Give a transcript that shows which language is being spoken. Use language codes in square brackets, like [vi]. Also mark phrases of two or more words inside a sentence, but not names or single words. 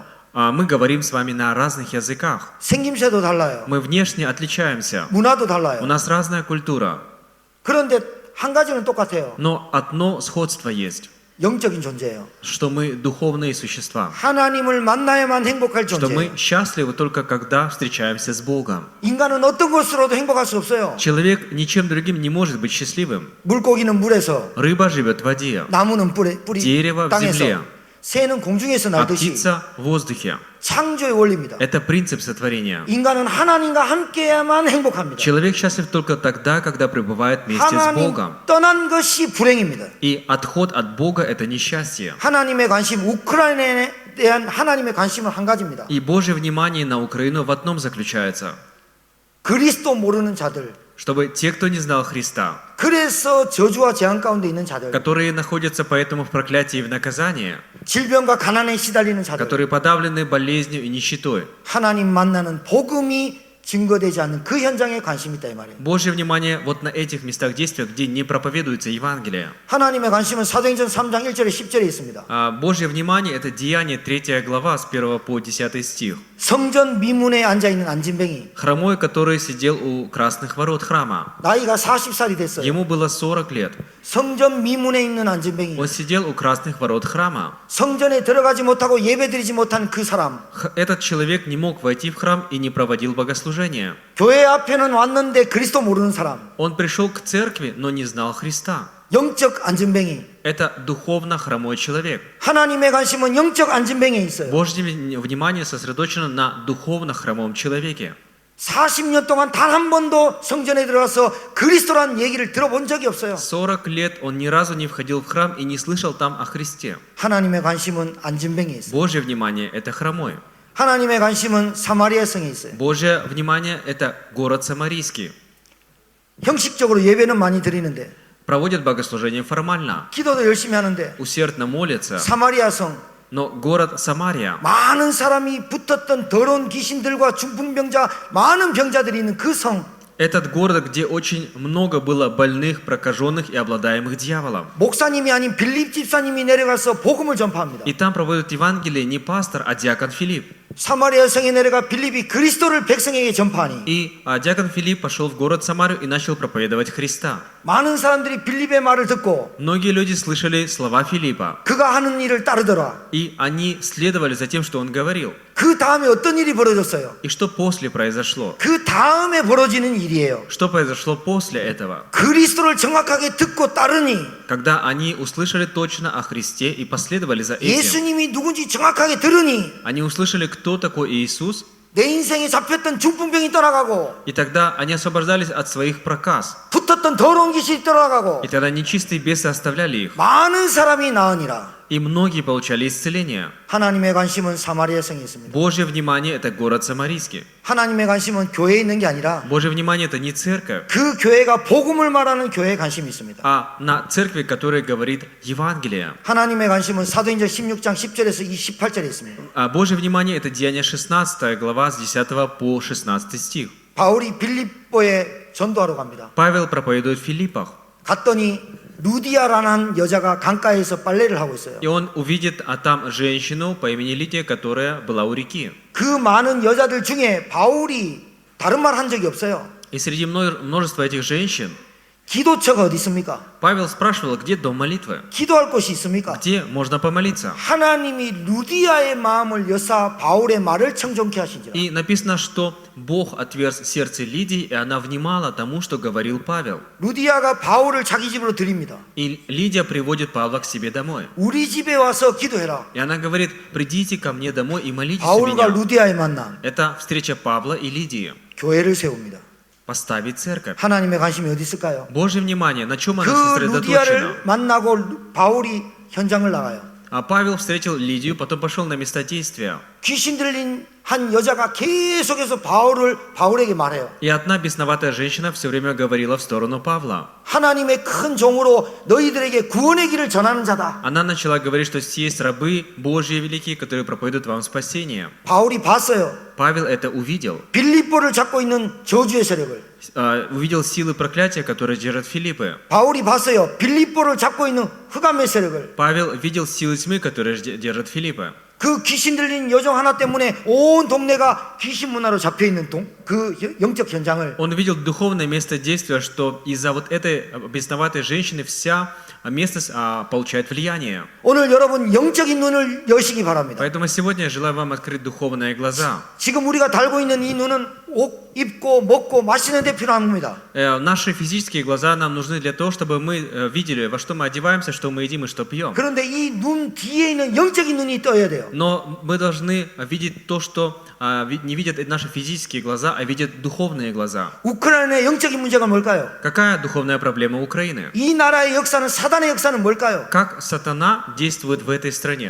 [ru] Мы говорим с вами на разных языках. [ko] 생김새도 달라요. [ru] Мы внешне отличаемся. [ko] 문화도 [ru] У [ko] 달라요. [ru] нас разная культура. [ko] 그런데 한 가지는 똑같아요. [ru] Но одно сходство есть, [ko] 영적인 존재예요. [ru] что мы духовные существа. [ko] 하나님을 만나야만 행복할 [ru] Что мы [ko] 존재예요. [ru] счастливы только когда встречаемся с Богом. [ko] 인간은 어떤 것으로도 행복할 수 없어요. [ru] Человек ничем другим не может быть счастливым. [ko] 물고기는 물에서, [ru] Рыба живет в воде, [ko] 나무는 뿌리 [ru] дерево в [ko] 땅에서, [ru] земле, [ko] 새는 공중에서 [ru] а [ko] 날듯이 [ru] птица в воздухе. [ko] 창조의 원리입니다. [ru] Это принцип сотворения. [ko] 인간은 하나님과 함께야만 행복합니다. [ru] Человек счастлив только тогда, когда пребывает вместе с [ko] 하나님 [ru] Богом. [ko] 떠난 것이 불행입니다. [ru] И отход от Бога – это несчастье. [ko] 하나님의 관심, 우크라이나에 대한 하나님의 관심은 한 가지입니다. [ru] И Божье внимание на Украину в одном заключается. [ko] 그리스도 모르는 자들, [ru] Чтобы те, кто не знал Христа, [ko] 그래서 저주와 재앙 가운데 있는 자들, [ru] которые находятся поэтому в проклятии и в наказании, [ko] 질병과 가난에 시달리는 자들, [ru] которые подавлены болезнью и нищетой, [ko] 하나님 만나는 복음이 증거되지 않는 그 현장에 관심이 있다 이 말이에요. [ru] Божье внимание вот на этих местах действия, где не проповедуется Евангелие. [ko] 하나님의 관심은 사도행전 3장 1절에 10절에 있습니다. [ru] Божье внимание – это Деяние 3 глава с 1 по 10 стих. [ko] 성전 미문에 앉아있는 안진뱅이, [ru] Хромой, который сидел у красных ворот храма. [ko] 나이가 40살이 됐어요. [ru] Ему было 40 лет. [ko] 성전 미문에 있는 안진뱅이, [ru] Он сидел у красных ворот храма. [ko] 성전에 들어가지 못하고 예배드리지 못한 그 사람, [ru] Этот человек не мог войти в храм и не проводил богослужение. [ko] 교회 앞에는 왔는데 그리스도 모르는 사람, [ru] Он пришел к церкви, но не знал Христа. [ko] 영적 안진뱅이. [ru] Это духовно хромой человек. [ko] 하나님의 관심은 영적 안진뱅이에 있어요. [ru] Божье внимание сосредоточено на духовно хромом человеке. [ko] 40년 동안 단 한 번도 성전에 들어가서 그리스도란 얘기를 들어본 적이 없어요. [ru] 40 лет он ни разу не входил в храм и не слышал там о Христе. [ko] 하나님의 관심은 안진뱅이에 있어요. [ru] Божье внимание – это хромой. [ko] 하나님의 관심은 사마리아 성에 있어요. [ru] Божье внимание – это город Самарийский. [ko] 형식적으로 예배는 많이 드리는데, [ru] Проводят богослужение формально, [ko] 기도도 열심히 하는데, [ru] усердно молятся. [ko] 사마리아 성, [ru] Но город Самария, [ko] 많은 사람이 붙었던 더러운 귀신들과 중풍병자, 많은 병자들이 있는 그 성, [ru] этот город, где очень много было больных, прокаженных и обладаемых дьяволом. [ko] 목사님이 아닌 빌립 집사님이 내려가서 복음을 전파합니다. [ru] И там проводят Евангелие не пастор, а диакон Филипп. [ko] 사마리아 성에 내려가 빌립이 그리스도를 백성에게 전파하니 [ru] И диакон Филипп пошел в город Самарию и начал проповедовать Христа. [ko] 많은 사람들이 빌립의 말을 듣고 [ru] Многие люди слышали слова Филиппа, [ko] 그가 하는 일을 따르더라. [ru] и они следовали за тем, что он говорил. [ko] 그 다음에 어떤 일이 벌어졌어요? [ru] И что после произошло? [ko] 그 다음에 벌어지는 일이에요. [ru] Что произошло после этого? [ko] 그리스도를 정확하게 듣고 따르니 [ru] Когда они услышали точно о Христе и последовали за этим, [ko] 예수님이 누군지 정확하게 들으니 [ru] они услышали, кто такой Иисус, [ko] 내 인생에 잡혔던 중풍병이 떠나가고 [ru] и тогда они освобождались от своих проказ. [ko] 붙었던 더러운 귀신이 떠나가고 [ru] И тогда нечистые бесы оставляли их. [ko] 많은 사람이 나으니라. [ru] И многие получали исцеление. [ko] 하나님의 관심은 사마리아 성에 있습니다. [ru] Божье внимание – это город Самарийский. [ko] 하나님의 관심은 교회에 있는 게 아니라 [ru] Божье внимание – это не церковь, [ko] 그 교회가 복음을 말하는 교회에 관심이 있습니다. [ru] а на церкви, которая говорит Евангелие. [ko] 하나님의 관심은 사도행전 16장 10절에서 28절에 있습니다. [ru] А Божье внимание – это Деяние 16 глава с 10 по 16 стих. [ko] 바울이 빌립보에 전도하러 갑니다. [ru] Павел проповедует в Филиппах, [ko] 갔더니 루디아라는 여자가 강가에서 빨래를 하고 있어요. [ru] и он увидит там женщину по имени Лидия, которая была у реки. [ko] 그 많은 여자들 중에 바울이 다른 말 한 적이 없어요. [ru] И среди множества этих женщин [ko] 기도처가 어디 있습니까? [ru] Павел спрашивал, где дом молитвы? [ko] 기도할 곳이 있습니까? [ru] Где можно помолиться? [ko] 하나님이 루디아의 마음을 여사 바울의 말을 청종케 하신지라. [ru] И написано, что Бог отверз сердце Лидии, и она внимала тому, что говорил Павел. [ko] 루디아가 바울을 자기 집으로 드립니다. [ru] И Лидия приводит Павла к себе домой. [ko] 우리 집에 와서 기도해라. [ru] И она говорит: придите ко мне домой и молитесь за [ko] 바울과 [ru] меня. [ko] 루디아의 만남, [ru] Это встреча Павла и Лидии. [ko] 교회를 세웁니다. [ru] Поставить церковь. [ko] 하나님의 관심이 어디 있을까요? [ru] Божье внимание, на чем [ko] 그 [ru] оно сосредоточено? [ko] 루디아를 만나고 바울이 현장을 나가요. [ru] А Павел встретил Лидию, потом пошел на место действия. [ko] 귀신 들린 한 여자가 계속해서 바울에게 말해요. [ru] И одна бесноватая женщина все время говорила в сторону Павла. [ko] 하나님의 큰 종으로 너희들에게 구원의 길을 전하는 자다. [ru] Она начала говорить, что есть рабы Божьи великие, которые проповедуют вам спасение. [ko] 바울이 봤어요. [ru] Павел это увидел. [ko] 빌립보를 잡고 있는 저주의 세력을. [ru] Увидел силы проклятия, которые держат Филиппы. [ko] 바울이 봤어요. 빌립보를 잡고 있는 흑암의 세력을. [ru] Павел видел силы тьмы, которые держат Филиппы. [ko] 그 귀신 들린 여종 하나 때문에 온 동네가 귀신 문화로 잡혀 있는 그 영적 현장을. [ru] Он увидел духовное место действия, что из-за вот этой бесноватой женщины вся местность получает влияние. [ko] 오늘 여러분 영적인 눈을 여시기 바랍니다. [ru] Поэтому сегодня я желаю вам открыть духовные глаза. [ko] 지금 우리가 달고 있는 이 눈은 옷 입고 먹고 마시는 데 필요합니다. [ru] Наши физические глаза нам нужны для того, чтобы мы видели, во что мы одеваемся, что мы едим и что пьем. [ko] 그런데 이 눈 뒤에 있는 영적인 눈이 떠야 돼요. [ru] Но мы должны видеть то, что не видят наши физические глаза, а видят духовные глаза. [ko] 우크라이나의 영적인 문제가 뭘까요? [ru] Какая духовная проблема Украины? [ko] 이 나라의 역사는 사단의 역사는 뭘까요? [ru] Как сатана действует в этой стране?